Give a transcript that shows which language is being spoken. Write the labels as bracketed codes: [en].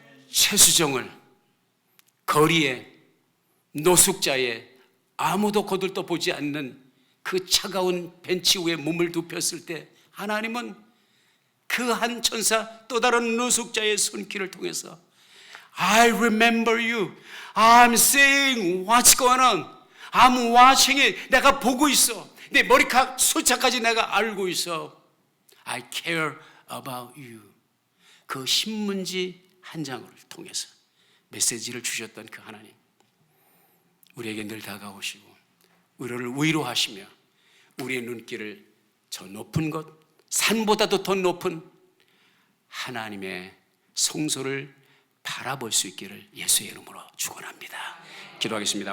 [ko] 최수정을 거리에 노숙자에 아무도 거들떠 보지 않는 그 차가운 벤치 위에 몸을 눕혔을 때 하나님은 그 한 천사 또 다른 노숙자의 손길을 통해서 [en] I remember you. I'm seeing what's going on. I'm watching it. [ko] 내가 보고 있어. 내 머리카락 숫자까지 내가 알고 있어. [en] I care about you. [ko] 그 신문지 한 장을 통해서 메시지를 주셨던 그 하나님, 우리에게 늘 다가오시고 우리를 위로하시며 우리의 눈길을 저 높은 것, 산보다도 더 높은 하나님의 성소를 바라볼 수 있기를 예수의 이름으로 축원합니다. 기도하겠습니다.